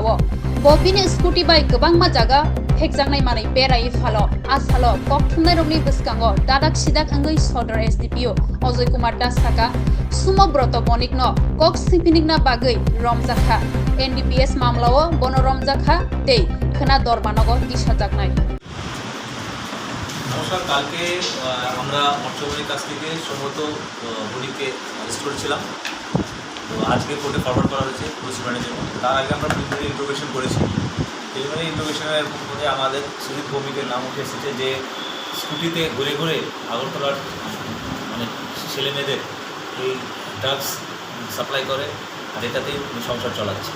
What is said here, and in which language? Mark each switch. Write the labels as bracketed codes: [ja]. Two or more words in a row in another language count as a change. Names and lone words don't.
[trp] बबिनि स्कुटी बाय गोबांमा जागा फेकजांनाय मानै बेरायै फालो आसालो कक्टुमनाय रंनि बसकांगो दादाक सिदाक अंगै सदर एसडीपीओ अजय कुमार दास थाका सुमब्रत बनिकनो कक सिपिनिकना बागै रमजाखा एनडीपीएस मामलाओ बन रमजाखा तेई खोना दरबानगो दिशाजाकनाय। [bn] নমস্কার। কালকে আমরা মৎস্যবাণীর কাছ থেকে সম্ভবত বডিকে অ্যারেস্ট করেছিলাম, তো আজকে কোর্টে ফরওয়ার্ড করা হয়েছে প্রসিকিউশনের জন্য। তার আগে আমরা [en] preliminary interrogation [bn] করেছি। প্রিলিমিনারি ইন্টারোগেশনের মধ্যে আমাদের সুজিত ভৌমিকের নাম উঠে এসেছে যে স্কুটিতে ঘুরে ঘুরে আগরতলার মানে ছেলে মেয়েদের এই [en] drugs supply [bn] করে আর এটাতেই সংসার চালাচ্ছে।